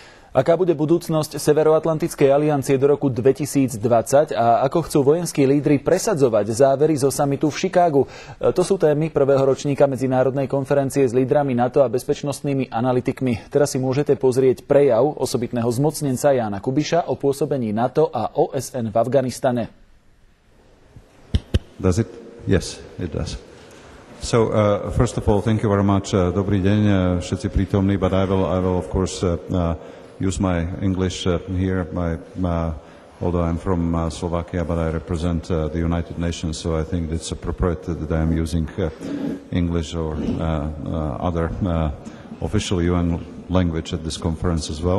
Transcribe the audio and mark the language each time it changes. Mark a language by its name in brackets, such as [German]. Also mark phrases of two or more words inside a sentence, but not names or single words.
[Slovak] Aká bude budúcnosť Severoatlantickej aliancie do roku 2020 a ako chcú vojenskí lídri presadzovať závery zo samitu v Chicagu? To sú témy prvého ročníka medzinárodnej konferencie s lídrami NATO a bezpečnostnými analytikmi. Teraz si môžete pozrieť prejav osobitného zmocnenca Jána Kubiša o pôsobení NATO a OSN v Afganistane. [English] Does it? Yes, it does. So, first of all, thank you very much. [Slovak] Dobrý deň, všetci prítomní, [English] but I will of course use my English here. Although I'm from Slovakia, but I represent the United Nations, so I think it's appropriate that I am using English or other official UN language at this conference as well.